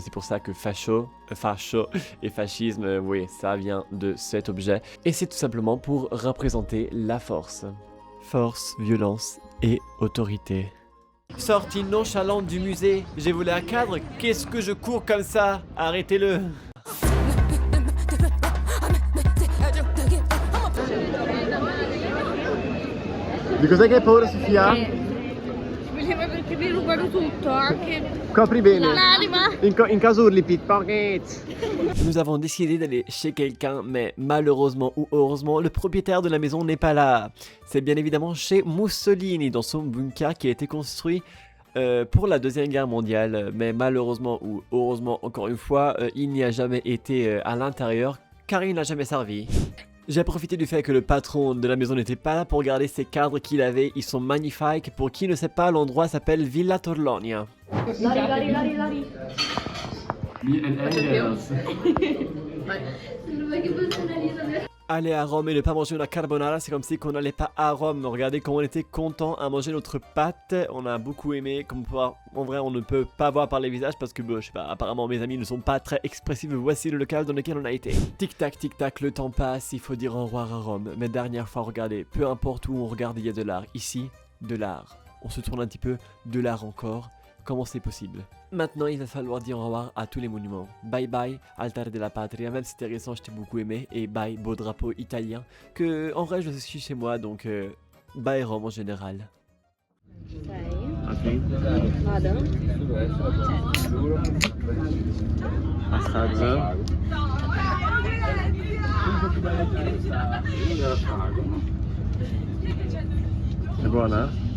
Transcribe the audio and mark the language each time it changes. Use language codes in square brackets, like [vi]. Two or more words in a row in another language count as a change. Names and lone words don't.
[fr] C'est pour ça que fascio et fascisme, oui, ça vient de cet objet. Et c'est tout simplement pour représenter la force. Force, violence et autorité. Sortie nonchalante du musée, j'ai volé un cadre, qu'est-ce que je cours comme ça? Arrêtez-le! [it] Di cos'è che hai paura, Sofia? Voleva perché mi rubano tutto, anche Copri bene. l'anima. In caso urli pickpocket. [fr] Nous avons décidé d'aller chez quelqu'un, mais malheureusement ou heureusement, le propriétaire de la maison n'est pas là. C'est bien évidemment chez Mussolini, dans son bunker qui a été construit pour la Deuxième Guerre mondiale. Mais malheureusement ou heureusement, encore une fois, il n'y a jamais été à l'intérieur, car il n'a jamais servi. J'ai profité du fait que le patron de la maison n'était pas là pour regarder ces cadres qu'il avait, ils sont magnifiques. Pour qui ne sait pas, l'endroit s'appelle Villa Torlonia. Lari. [en] Me and Angels. [fr] Aller à Rome et ne pas manger [it] una carbonara, [fr] c'est comme si on n'allait pas à Rome. Regardez comment on était content à manger notre pâte. On a beaucoup aimé. En vrai, on ne peut pas voir par les visages parce que, je sais pas, apparemment mes amis ne sont pas très expressifs. Voici le local dans lequel on a été. Tic tac, le temps passe. Il faut dire au revoir à Rome. Mais dernière fois, regardez, peu importe où on regarde, il y a de l'art. Ici, de l'art. On se tourne un petit peu, de l'art encore. Comment c'est possible? Maintenant, il va falloir dire au revoir à tous les monuments. [en] Bye bye, Altare della Patria, [fr] même si c'était récent, je t'ai beaucoup aimé. Et bye, beau drapeau italien. Que, en vrai, je suis chez moi, donc bye Rome en général. Ok. [it] Vado. Assaggio. È buona?